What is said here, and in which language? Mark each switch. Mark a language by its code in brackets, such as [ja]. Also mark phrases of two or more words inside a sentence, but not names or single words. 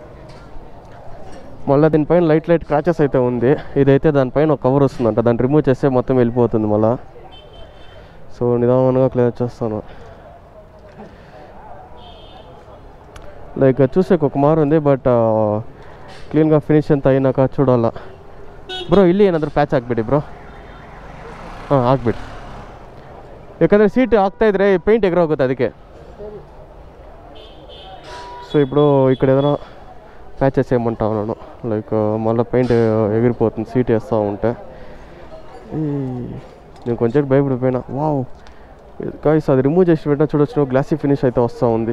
[te] మళ్ళీ దీనిపైన [en] light scratches [te] అయితే ఉంది. ఇదైతే దానిపైన ఒక కవర్ వస్తుందంట, దాన్ని రిమూవ్ చేస్తే మొత్తం వెళ్ళిపోతుంది మళ్ళీ. సో నిదానంగా క్లియర్ చేస్తాను. లైక్ చూసే ఒక మారు ఉంది, బట్ ಕ್ಲೀನ್గా ಫಿನಿಶ್ ಅಂತ అయినాక చూడాల. [kn] ಬ್ರೋ ಇಲ್ಲಿ ಏನಾದರೂ ಪ್ಯಾಚ್ ಹಾಕ್ಬಿಡಿ ಬ್ರೋ. ಹಾಕ್ಬಿಡಿ, ಯಾಕಂದರೆ ಸೀಟ್ ಹಾಕ್ತಾಯಿದ್ರೆ ಪೇಂಟ್ ಎಗರೋಗುತ್ತೆ ಅದಕ್ಕೆ. [te] సో ఇప్పుడు ఇక్కడ ఏదైనా ప్యాచెస్ వేయమంటావు నేను, లైక్ మళ్ళీ పెయింట్ ఎగిరిపోతుంది సీట్ వేస్తూ ఉంటే. నేను కొంచెం భయపడిపోయినా. [en] wow guys, [te] అది రిమూవ్ చేసి పెట్టినా చూడొచ్చు, [en] glossy finish [te] అయితే వస్తూ ఉంది.